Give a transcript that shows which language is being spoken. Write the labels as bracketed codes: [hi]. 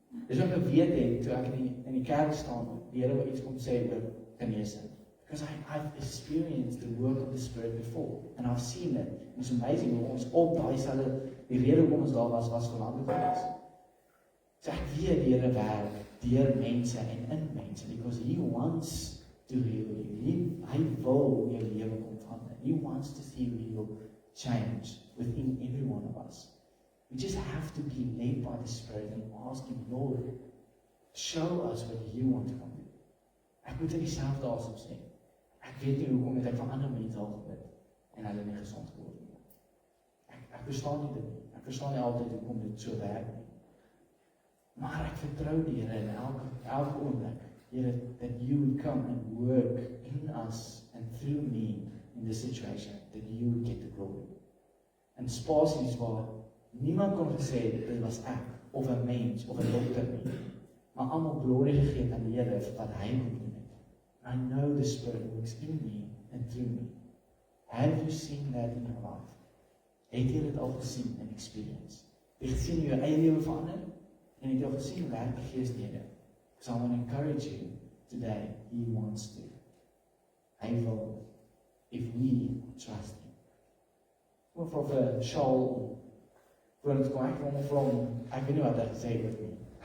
[af] Dis wat ek geweet het, toe ek in die kerk staan, die Here wat iets kom sê oor genesing. [en] Because I've experienced the work of the Spirit before, and I've seen it. It's amazing [af] hoe ons op daai selfe, die rede hoekom ons daar was veranderd gewees. So ek weet die Here werk deur mense en in mense, [en] because He wants to heal you. [af] Hy wil jou lewe kom verander. [en] He wants to see real change within every one of us. We just have to be led by the Spirit and ask Him, Lord, show us what You want to come do. [af] Ek moet in dieselfde asem sê. Ek weet nie hoekom het ek vir ander mense al gebid en hulle nie gesond geword nie. Ek verstaan nie dit nie. Ek verstaan nie altyd hoekom dit so werk nie. Maar ek vertrou die Here in elke oomblik. [en] Here, that You would come and work in us and through me in this situation, that You would get the glory. [af] En spasies waar niemand kon gesê dit was ek, of 'n mens, of 'n dokter nie. Maar almal glorie gegee aan die Here vir wat Hy gedoen het. [en] I know the Spirit works in me and through me. Have you seen that in your life? [af] Het jy dit al gesien in experience? Het jy gesien hoe jou eie lewe verander? En het jy al gesien hoe werk die Gees deur jou? [en] So I want to encourage you today, He wants to. [af] Hy wil, [en] if we trust Him. [af] Ek wil vra vir Shaul, voor ons kom, ek weet nie wat hy gesê het nie.